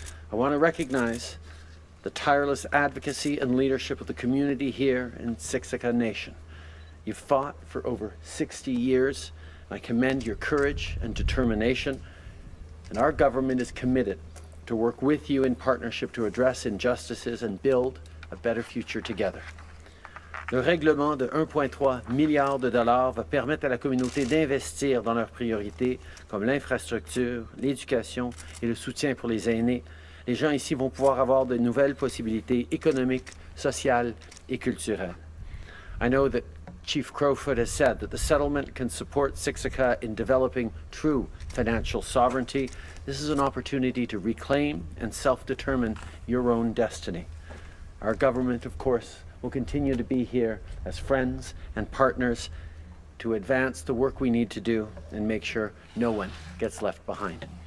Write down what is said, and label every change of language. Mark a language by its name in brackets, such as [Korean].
[English] I want to recognize the tireless advocacy and leadership of the community here in Siksika Nation. You've fought for over 60 years. I commend your courage and determination, and our government is committed to work with you in partnership to address injustices and build a better future together. [French] Le règlement de 1,3 milliard de dollars va permettre à la communauté d'investir dans leurs priorités comme l'infrastructure, l'éducation et le soutien pour les aînés. Les gens ici vont pouvoir avoir de nouvelles possibilités économiques, sociales et culturelles. [English] I know that Chief Crowfoot has said that the settlement can support Siksika in developing true financial sovereignty. This is an opportunity to reclaim and self-determine your own destiny. Our government, of course, will continue to be here as friends and partners to advance the work we need to do and make sure no one gets left behind.